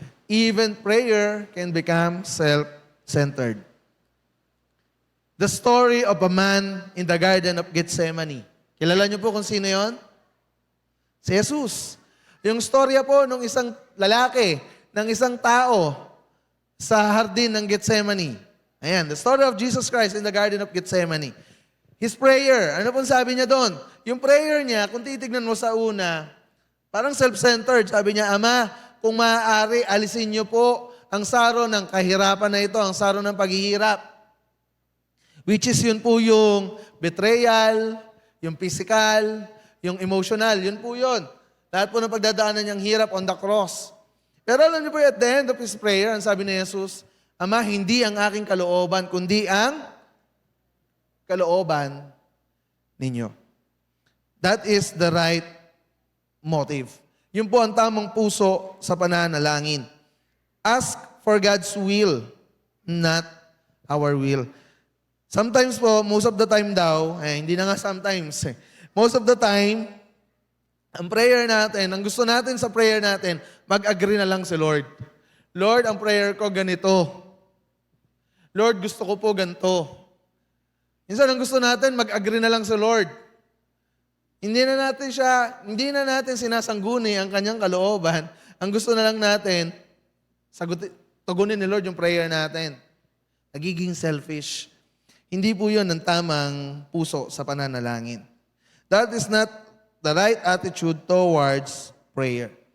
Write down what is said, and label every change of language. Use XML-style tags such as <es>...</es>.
<en>Even prayer can become self-centered. The story of a man in the Garden of Gethsemane.</en> <tl>Kilala niyo po kung sino yon? Si Jesus. Yung storya po ng isang lalaki, ng isang tao sa hardin ng Gethsemane.</tl> <en>Ayan, the story of Jesus Christ in the Garden of Gethsemane. His prayer,</en> <tl>ano pong sabi niya doon? Yung prayer niya, kung titignan mo sa una, parang self-centered. Sabi niya, Ama, kung maaari, alisin niyo po ang saro ng kahirapan na ito, ang saro ng paghihirap.</tl> <en>Which is</en> <tl>yun po yung betrayal, yung physical, yung emotional, yun po yun. Lahat po ng pagdadaanan niyang hirap</tl> <en>on the cross.</en> <tl>Pero alam niyo po,</tl> <en>at the end of his prayer,</en> <tl>ang sabi ni Jesus, Ama, hindi ang aking kalooban, kundi ang kalooban ninyo.</tl> <en>That is the right motive.</en> <tl>Yun po ang tamang puso sa pananalangin.</tl> <en>Ask for God's will, not our will.</en> <tl>Sometimes po,</tl> <en>most of the time</en> <tl>daw, hindi na nga sometimes, most of the time, ang prayer natin, ang gusto natin sa prayer natin, mag-agree na lang si Lord. Lord, ang prayer ko ganito. Lord, gusto ko po ganito. Minsan ang gusto natin, mag-agree na lang si Lord. Hindi na natin sinasangguni ang kanyang kalooban. Ang gusto na lang natin, tugunin ni Lord yung prayer natin. Nagiging selfish. Hindi po yun ang tamang puso sa pananalangin.</tl> <en>That is not the right attitude towards prayer.</en>